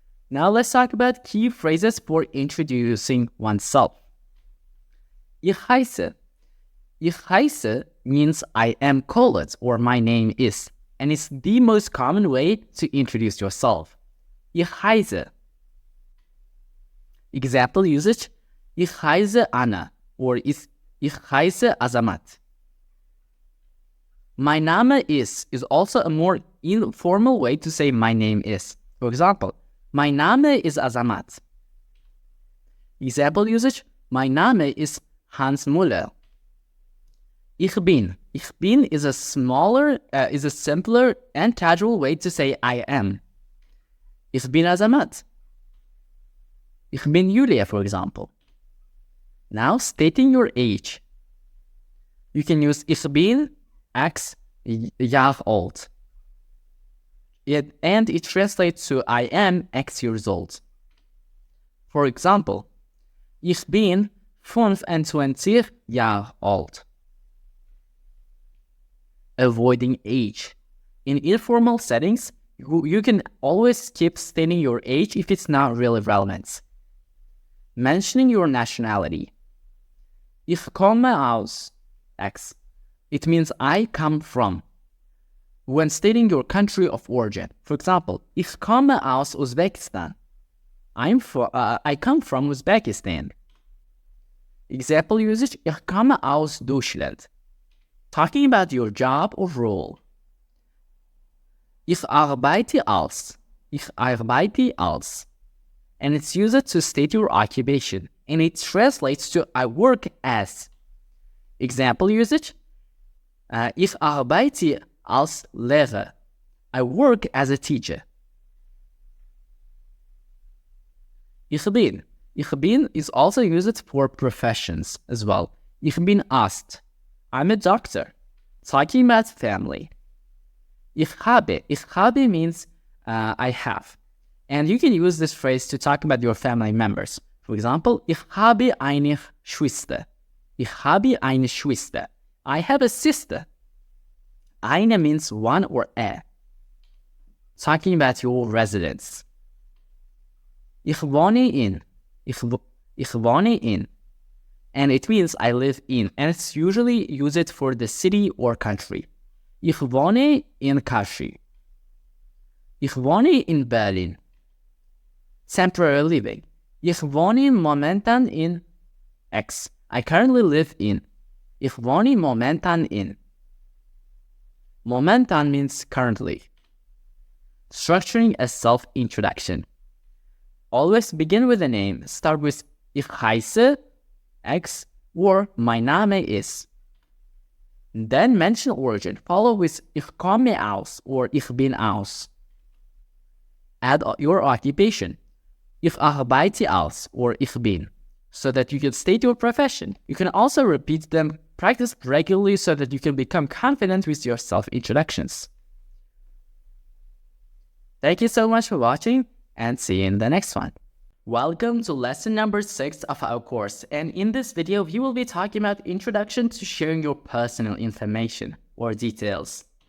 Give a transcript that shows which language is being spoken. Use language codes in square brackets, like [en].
[en] Now let's talk about key phrases for introducing oneself. [de] Ich heiße. Ich heiße [en] means I am called or my name is, and it's the most common way to introduce yourself. [de] Ich heiße. [en] Example usage: [de] Ich heiße Anna [en] or [de] Ich heiße Azamat. [en] My Name is also a more informal way to say my name is. For example, my Name is Azamat. Example usage: My Name is Hans Müller. [de] Ich bin. Ich bin [en] is a simpler and casual way to say I am. [de] Ich bin Azamat. Ich bin Julia, [en] for example. Now, stating your age. You can use [de] Ich bin X Jahr alt. [en] And it translates to I am X years old. For example, [de] Ich bin 25 Jahre alt. [en] Avoiding age. In informal settings, you can always skip stating your age if it's not really relevant. Mentioning your nationality. [de] Ich komme aus X. [en] It means I come from. When stating your country of origin, for example, [de] Ich komme aus Uzbekistan. [en] I come from Uzbekistan. Example usage: [de] Ich komme aus Deutschland. [en] Talking about your job or role. [de] Ich arbeite als. Ich arbeite als. [en] And it's used to state your occupation, and it translates to I work as. Example usage: [de] Ich arbeite als Lehrer. [en] I work as a teacher. [de] Ich bin. Ich bin [en] is also used for professions as well. [de] Ich bin Arzt. [en] I'm a doctor. Talking about family. [de] Ich habe. Ich habe [en] means I have. And you can use this phrase to talk about your family members. For example, [de] ich habe eine Schwester. Ich habe eine Schwester. [en] I have a sister. Eine means one or a. Talking about your residence. [de] Ich wohne in. Ich wohne in. [en] And it means I live in. And it's usually used for the city or country. [de] Ich wohne in Kashi. Ich wohne in Berlin. [en] Temporary living. [de] Ich wohne momentan in X. [en] I currently live in. [de] Ich wohne momentan in. Momentan [en] means currently. Structuring a self-introduction. Always begin with a name. Start with [de] Ich heiße X [en] or [de] my Name ist. [en] Then mention origin. Follow with [de] Ich komme aus [en] or [de] Ich bin aus. [en] Add your occupation. [de] Ich arbeite als [en] or [de] Ich bin, [en] so that you can state your profession. You can also repeat them, practice regularly so that you can become confident with your self-introductions. Thank you so much for watching and see you in the next one. Welcome to lesson number 6 of our course, and in this video we will be talking about introduction to sharing your personal information or details.